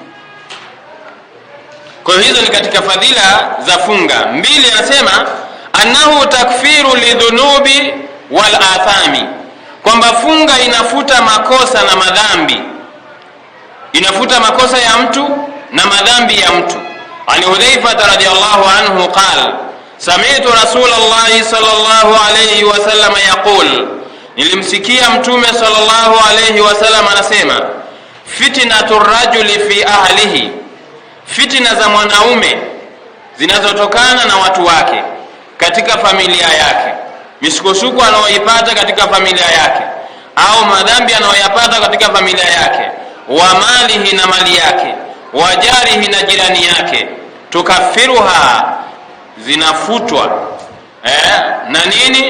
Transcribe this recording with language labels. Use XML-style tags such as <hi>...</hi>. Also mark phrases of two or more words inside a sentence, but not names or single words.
<sw>Kwa hizo ni katika fadhila za funga. 2 anasema</sw> <ar>أنه تكفر للذنوب والآثام,</ar> <sw>kwamba funga inafuta makosa na madhambi, inafuta makosa ya mtu na madhambi ya mtu.</sw> <ar>علي حذيفة رضي الله عنه قال سمعت رسول الله صلى الله عليه وسلم يقول,</ar> <sw>nilimsikia mtume sallallahu</sw> <ar>عليه وسلم</ar> <sw>anasema</sw> <ar>فتنة الرجل في أهله,</ar> <sw>fitna za mwanaume zinazotokana na watu wake katika familia yake, misukosuko anayoipata katika familia yake, au madhambi anayoyapata katika familia yake,</sw> <ar>و ماله,</ar> <sw>na mali yake,</sw> <ar>و جاره,</ar> <sw>na jirani yake, tukaffiruha, zinafutwa na nini?</sw>